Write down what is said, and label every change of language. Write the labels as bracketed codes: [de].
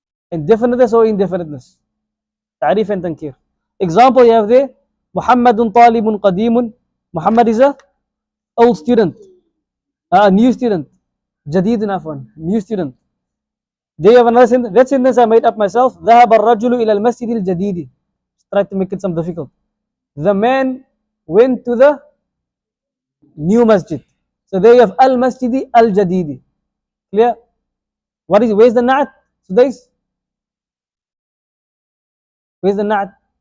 [en] Indefiniteness or indefiniteness. Ta'rif and tankir. Example you have there. [ar] Muhammadun talibun qadimun. [en] Muhammad is a old student. A new student. [ar] Jadidun afwan, [en] new student. Do you have another sentence? That sentence I made up myself. [ar] ذهب الرجل إلى المسجد الجديد. [en] Try to make it some difficult. The man went to the new masjid. So there you have [ar] al-masjidi al-jadidi. [en] Clear? Where's the na'at? So where's the na'at?